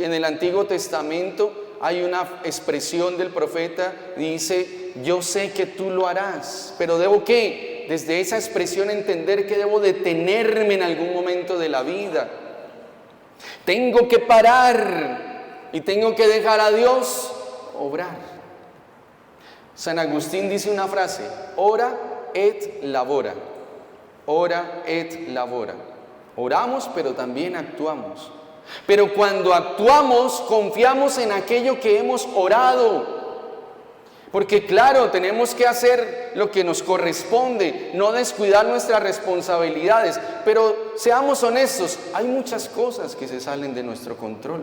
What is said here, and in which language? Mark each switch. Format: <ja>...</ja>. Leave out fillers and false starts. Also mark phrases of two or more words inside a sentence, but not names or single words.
<es>En el Antiguo Testamento hay una expresión del profeta, dice, yo sé que tú lo harás, pero ¿debo qué? Desde esa expresión entender que debo detenerme en algún momento de la vida. Tengo que parar y tengo que dejar a Dios obrar. San Agustín dice una frase,</es> <la>ora et labora, ora et labora.</la> <es>Oramos, pero también actuamos. Pero cuando actuamos, confiamos en aquello que hemos orado. Porque claro, tenemos que hacer lo que nos corresponde, no descuidar nuestras responsabilidades. Pero seamos honestos, hay muchas cosas que se salen de nuestro control.</es>